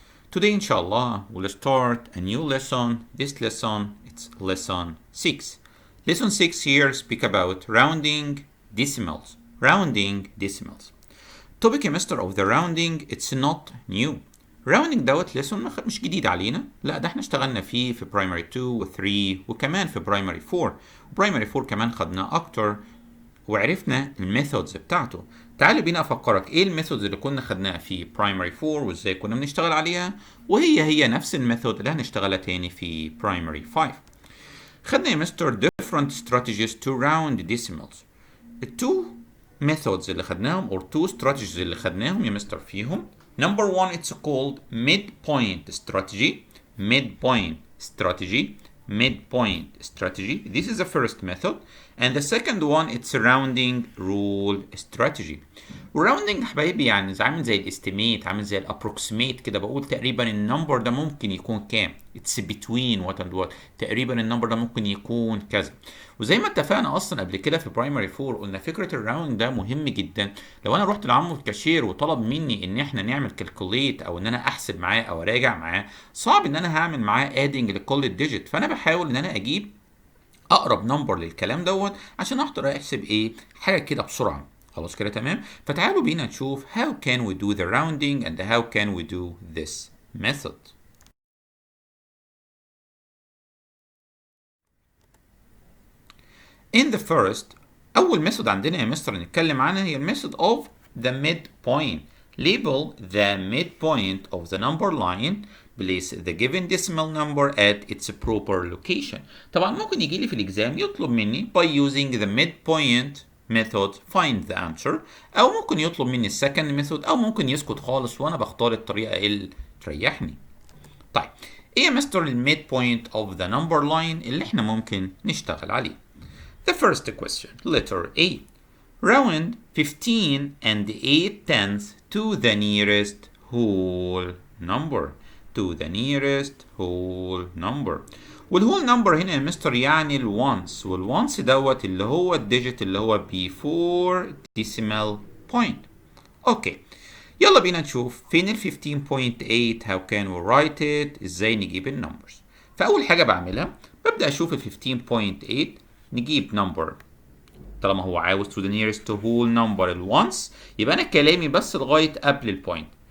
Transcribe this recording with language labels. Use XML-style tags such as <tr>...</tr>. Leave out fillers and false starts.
<en>Today, inshallah, we'll start a new lesson. This lesson, it's lesson 6. Lesson 6 here speak about rounding decimals. Rounding decimals. Topic semester of the rounding, it's not new.</en> <ar>Rounding دوت lesson مش جديد علينا، لا ده احنا اشتغلنا فيه في primary 2 و 3 وكمان في primary 4. primary 4 كمان خدناه اكتر وعرفنا الميثودز بتاعته. تعال بينا افكرك ايه الميثودز اللي كنا خدناها في primary 4 وازاي كنا بنشتغل عليها، وهي نفس الميثود اللي هنشتغلها تاني في primary 5. خدنا يا مستر</ar> <en>different strategies to round decimals.</en> <ar>التو methods اللي خدناهم</ar> <en>or two strategies</en> <ar>اللي خدناهم يا مستر فيهم.</ar> <en>Number 1 it's called midpoint strategy. Midpoint strategy. Midpoint strategy. This is the first method. And the second one it's rounding rule strategy.</en> <ar>والراوندنج حبايبي يعني عامل زي الاستيميت، عامل زي الابروكسيميت كده، بقول تقريبا النمبر ده ممكن يكون كام.</ar> <en>It's between what and what.</en> <ar>تقريبا النمبر ده ممكن يكون كذا. وزي ما اتفقنا اصلا قبل كده في برايمري 4 قلنا فكره الراوند ده مهم جدا. لو انا رحت لعمو الكاشير وطلب مني ان احنا نعمل كالكوليت او ان انا احسب معاه او اراجع معاه، صعب ان انا هعمل معاه ادنج لكل الديجيت، فانا بحاول ان انا اجيب اقرب نمبر للكلام دوت عشان اقدر احسب ايه حاجه كده بسرعه. خلاص كده تمام. فتعالوا بينا نشوف</ar> <en>how can we do the rounding and how can we do this method. In the first</en> <ar>أول ميثود عندنا يا مستر نتكلم عنها هي الميثود</ar> <en>of the midpoint. Label the midpoint of the number line. Place the given decimal number at its proper location.</en> <ar>طبعا ممكن يجي لي في الإكزام يطلب مني</ar> <en>by using the midpoint method find the answer،</en> <ar>أو ممكن يطلب مني السكند ميثود، أو ممكن يسكت خالص وأنا بختار الطريقة اللي تريحني. طيب إيه يا مستر الميد بوينت</ar> <en>of the number line</en> <ar>اللي إحنا ممكن نشتغل عليه؟</ar> <en>The first question, letter A. Round 15 and 8 tenths to the nearest whole number. To the nearest whole number.</en> <ar>والwhole number هنا يا مستر يعني الونس، والونس دوت اللي هو الديجيت اللي هو</ar> <en>before decimal point.</en> <ar>اوكي يلا بينا نشوف فين ال 15.8</ar> <en>how can we write it،</en> <ar>ازاي نجيب النمبرز. فأول حاجة بعملها ببدأ أشوف ال 15.8 نجيب نمبر طالما هو عاوز</ar> <en>to the nearest whole number</en> <ar>الونس، يبقى انا كلامي بس لغايه قبل البوينت.</ar>